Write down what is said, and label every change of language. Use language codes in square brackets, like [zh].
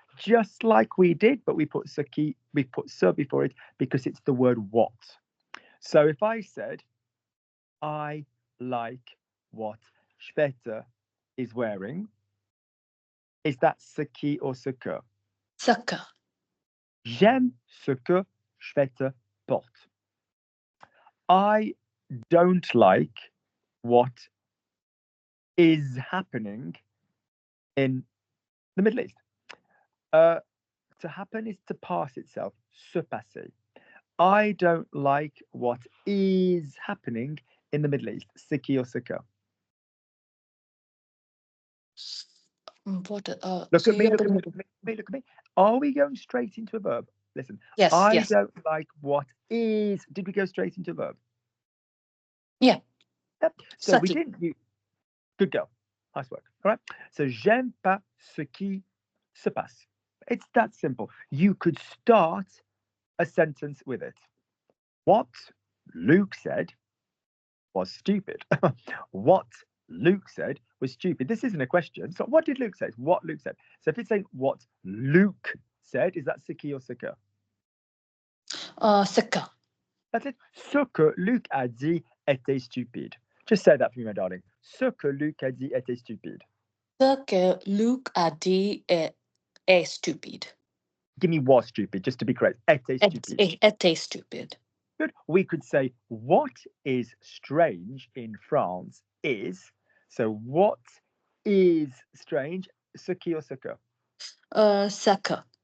[en] Just like we did, but we put ce qui, we put ce before it because it's the word what. So if I said, I like what Shweta is wearing, is that ce qui or ce que? [fr] Ce que. J'aime ce que Shweta porte. [en] I don't like what is happening in the Middle East. To happen is to pass itself, se passer. I don't like what is happening in the Middle East, ce qui or ce que. What? Look at me, look at me. Are we going straight into a verb? Listen, Yes, I yes. don't like what is. Did we go straight into a verb? Yeah. Yep. So we didn't. Good girl. Nice work. All right. [fr] So j'aime pas ce qui se passe. [en] It's that simple. You could start a sentence with it. What Luke said was stupid. What Luke said was stupid. This isn't a question. So what did Luke say? It's what Luke said. So if it's saying what Luke said, is that ce qui or ce que? [fr] Ce que. [en] That's it. [fr] Ce que Luc a dit était stupide. [en] Just say that for me, my darling. [fr] Ce que Luc a dit était stupide. Ce que Luc a dit est stupide. [en] Give me was stupid, just to be correct. [fr] Était stupide. Était stupide. [en] Good. We could say what is strange in France is. So what is strange? Ce qui ou ce que? [fr] Ce que.